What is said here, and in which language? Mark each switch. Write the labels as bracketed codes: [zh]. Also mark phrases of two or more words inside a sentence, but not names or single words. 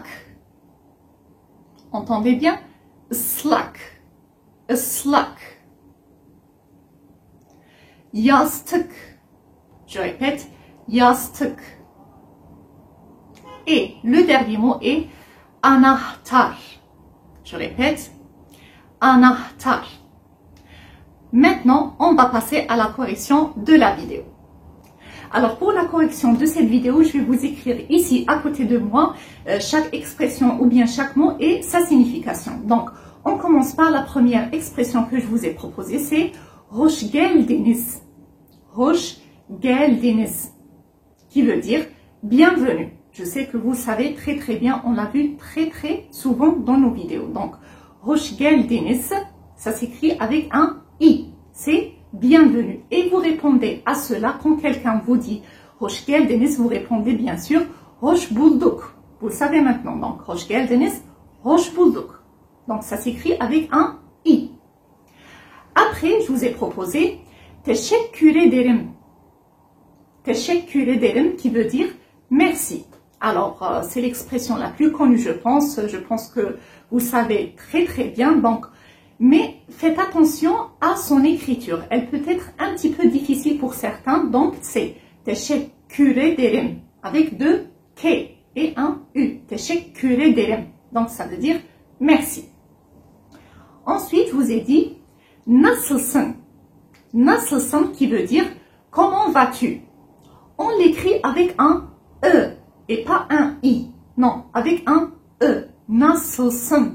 [fr] Entendez bien? [tr] Islak. Islak. Yastık. [fr] Je répète, yastık. Et le dernier mot est anahtar. Je répète, anahtar. Maintenant, on va passer à la correction de la vidéo. Alors pour la correction de cette vidéo, je vais vous écrire ici à côté de moi chaque expression ou bien chaque mot et sa signification. Donc on commence par la première expression que je vous ai proposée, c'est [tr] hoş geldiniz. Hoş geldiniz, [fr] qui veut dire bienvenue. Je sais que vous savez très bien, on l'a vu très souvent dans nos vidéos. Donc, [tr] hoş geldiniz, [fr] ça s'écrit avec un i, c'est bienvenue. Et vous répondez à cela quand quelqu'un vous dit [tr] hoş geldiniz, [fr] vous répondez bien sûr [tr] hoş bulduk. [fr] Vous le savez maintenant, donc [tr] hoş geldiniz, hoş bulduk. [fr] Donc, ça s'écrit avec un i. Après, je vous ai proposé [tr] teşekkür ederim. Teşekkür ederim [fr] qui veut dire merci. Alors, c'est l'expression la plus connue, je pense. Je pense que vous savez très bien. Donc, mais faites attention à son écriture. Elle peut être un petit peu difficile pour certains. Donc, c'est [tr] teşekkür ederim [fr] avec deux K et un U. [tr] Teşekkür ederim. [fr] Donc, ça veut dire merci. Ensuite, je vous ai dit nasılsın. Nasılsın qui veut dire comment vas-tu. On l'écrit avec un E et pas un I. Non, avec un E. Nasılsın.